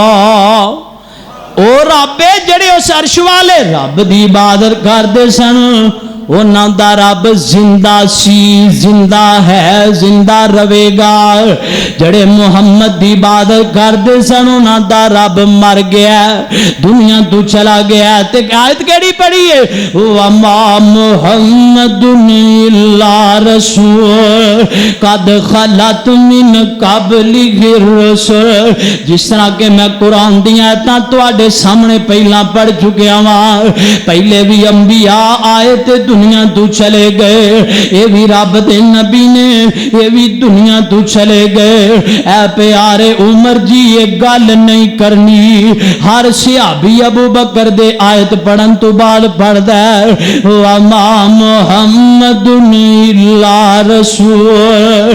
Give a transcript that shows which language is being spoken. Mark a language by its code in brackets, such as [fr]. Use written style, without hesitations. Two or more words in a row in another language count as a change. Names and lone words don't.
[pa] او رب جڑے اس عرش والے رب دی عبادت کردے سن انہاں دا رب زندہ سی زندہ ہے زندہ رہے گا. جڑے محمد دی عبادت کردے سن انہاں دا رب مر گیا دنیا تو چلا گیا. تے آیت کیڑی پڑھی ہے [ar] وما محمد الا رسول قد خلت من قبلہ الرسل. [pa] جس طرح کہ میں قرآن دی آیتاں تواڈے سامنے پہلا پڑھ چکیا ہاں پہلے بھی انبیاء آئے تے دنیا تو چلے گئے اے بھی رب دے نبی نے اے بھی دنیا تو چلے گئے. اے پیارے عمر جی یہ گل نہیں کرنی ہر صحابی ابو بکر دے آیت پڑھن تو بعد پڑھدا ہے [ar] وما محمد الا رسول.